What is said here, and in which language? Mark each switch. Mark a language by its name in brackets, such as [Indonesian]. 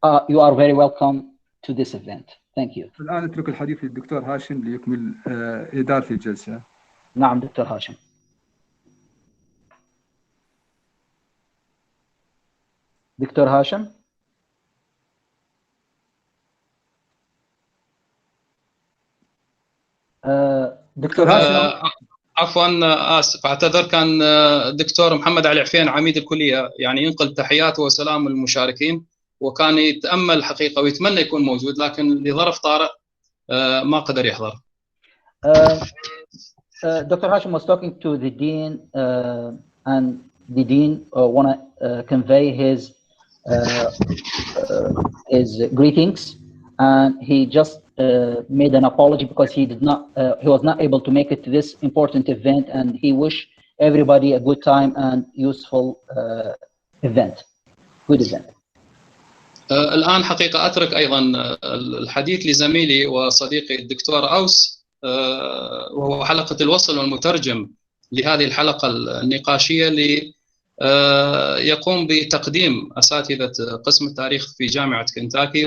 [English] You are very welcome to this event. Thank you. [Arabic] الآن أترك الحديث للدكتور هاشم ليكمل إدارة الجلسة. نعم دكتور هاشم. دكتور هاشم. دكتور هاشم. عفوا آسف أعتذر، كان الدكتور محمد علي عفين عميد الكلية يعني ينقل تحياته وسلام المشاركين، وكان يتأمل حقيقة ويتمنى يكون موجود، لكن لظرف طارئ ما قدر يحضر. [English] Dr. Hashim was talking to the dean and the dean want to convey his greetings, and he just made an apology because he was not able to make it to this important event, and he wished everybody a good time and useful good event. [Arabic] الآن حقيقة أترك أيضا الحديث لزميلي وصديقي الدكتور أوس، وهو حلقة الوصل والمترجم لهذه الحلقة النقاشية اللي يقوم بتقديم أساتذة قسم التاريخ في جامعة كنتاكي.